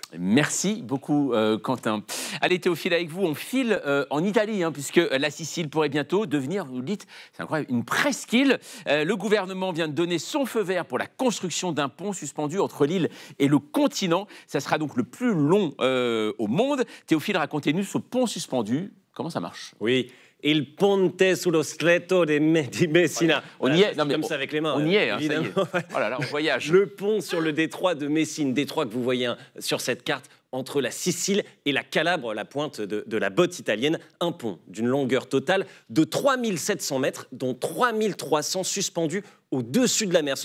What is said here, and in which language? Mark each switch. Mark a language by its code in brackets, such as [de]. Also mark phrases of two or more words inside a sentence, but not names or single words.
[fr] Merci beaucoup, Quentin. Allez, Théophile, avec vous, on file en Italie, puisque la Sicile pourrait bientôt devenir, vous le dites, c'est incroyable, une presqu'île. Le gouvernement vient de donner son feu vert pour la construction d'un pont suspendu entre l'île et le continent. Ça sera donc le plus long au monde. Théophile, racontez-nous ce pont suspendu. Comment ça marche? Oui. [it] Il ponte sullo stretto di Messina. [fr] On y est, non, mais comme ça avec les mains. On y est, évidemment. Ça y est. Oh là là, on voyage. Le pont sur le détroit de Messine, détroit que vous voyez sur cette carte, entre la Sicile et la Calabre, la pointe de la botte italienne, un pont d'une longueur totale de 3700 mètres, dont 3300 suspendus au-dessus de la mer.